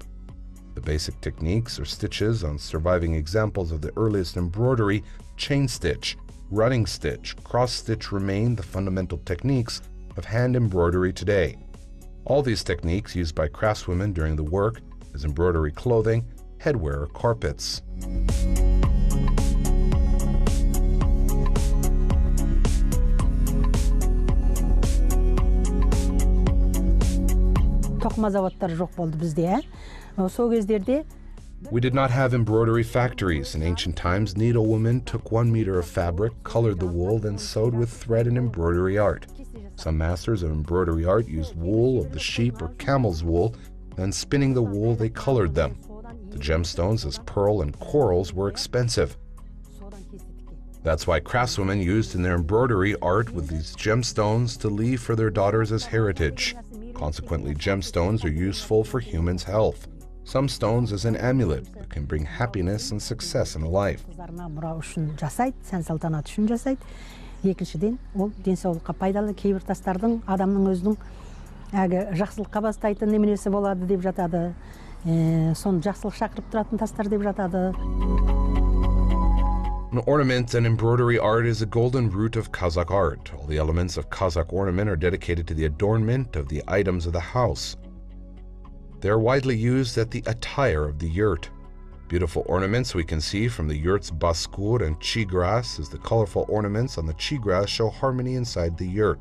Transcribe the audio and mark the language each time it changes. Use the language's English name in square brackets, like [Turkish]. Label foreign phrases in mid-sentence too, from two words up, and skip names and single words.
[English] The basic techniques or stitches on surviving examples of the earliest embroidery, chain stitch, running stitch, cross stitch remain the fundamental techniques of hand embroidery today. All these techniques used by craftswomen during the work as embroidery clothing, headwear, or carpets. [Kazakh] Тоқыма заводтары жоқ болды бізде. Сол кездерде [English] We did not have embroidery factories. In ancient times, needlewomen took 1 meter of fabric, colored the wool, then sewed with thread and embroidery art. Some masters of embroidery art used wool of the sheep or camel's wool, then spinning the wool, they colored them. The gemstones, as pearl and corals, were expensive. That's why craftswomen used in their embroidery art with these gemstones to leave for their daughters as heritage. Consequently, gemstones are useful for humans' health. Some stones as an amulet that can bring happiness and success in life. [Kazakh] Екіншіден, ол денсаулыққа пайдалы, кейбір тастардың адамның өзінің жақсылыққа бастайтын неменесі болады деп жатады. Соны жақсылық шақырып тұратын тастар деп жатады. [English] An ornament and embroidery art is a golden root of Kazakh art. All the elements of Kazakh ornament are dedicated to the adornment of the items of the house. They are widely used at the attire of the yurt. Beautiful ornaments we can see from the yurt's baskur and chegrass, as the colorful ornaments on the chegrass show harmony inside the yurt.